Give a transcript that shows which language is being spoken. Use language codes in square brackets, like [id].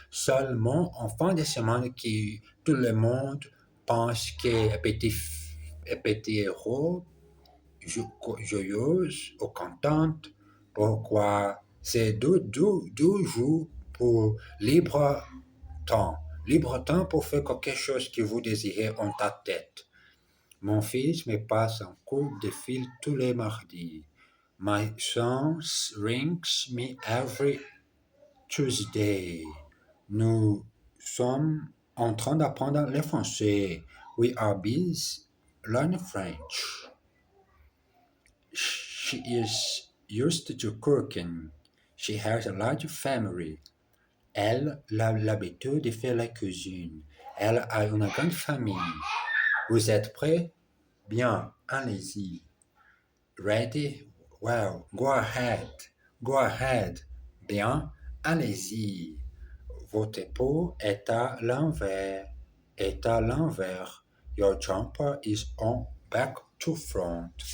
[fr] Seulement en fin de semaine que tout le monde pense que petit heureux, joyeuse ou contente. Pourquoi c'est deux jours pour libre temps. Libre temps pour faire quelque chose que vous désirez en ta tête. Mon fils me passe un coup de fil tous les mardis. [en] My son rings me every Tuesday. [fr] Nous sommes en train d'apprendre le français. [en] We are busy learning French. She is used to cooking. She has a large family. [fr] Elle a l'habitude de faire la cuisine. Elle a une grande famille. Vous êtes prêts? Bien, allez-y. [en] Ready? Well, go ahead. Go ahead. [fr] Bien, allez-y. Votre peau est à l'envers. Est à l'envers. [en] Your jumper is on back to front.